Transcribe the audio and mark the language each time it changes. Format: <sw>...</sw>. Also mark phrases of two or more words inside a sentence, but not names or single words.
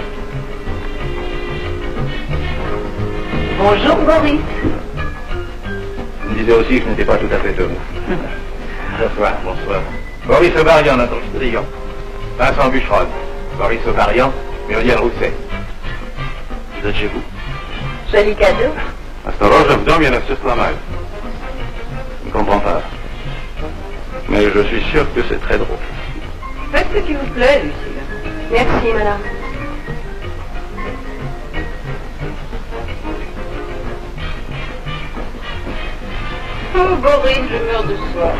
<fr>Bonjour, Boris. Je me disais aussi que je n'étais pas tout à fait homme. Bonsoir. Bonsoir. Boris Aubarian, notre client. Vincent Boucherode. Boris Aubarian, Muriel Rousset. Vous êtes chez vous? Joli cadeau.</fr> <ru>Осторожно, в доме на все сломают.</ru> <fr>Je ne comprends pas. Mais je suis sûr que c'est très drôle. Faites ce qui vous plaît, Lucille. Merci, madame. Oh, Boris, je meurs de soif.</fr>